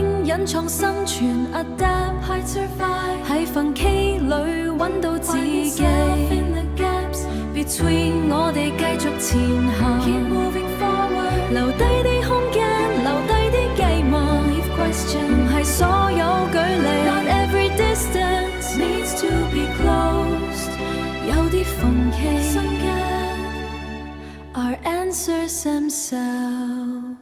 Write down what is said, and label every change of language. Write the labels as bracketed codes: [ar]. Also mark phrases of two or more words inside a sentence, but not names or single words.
[yue] 隱藏生存 [en] adapt hide survive [yue] 喺奮起裏揾到自己 [en] in the gaps between [yue] 我哋繼續前行 [en] keep moving forward [yue] 留低啲空間留低啲寄望 [en] leave question [yue] 唔係所有距離 [en] not every distance needs to be closed [yue] 有啲縫隙 [en] our answers themselves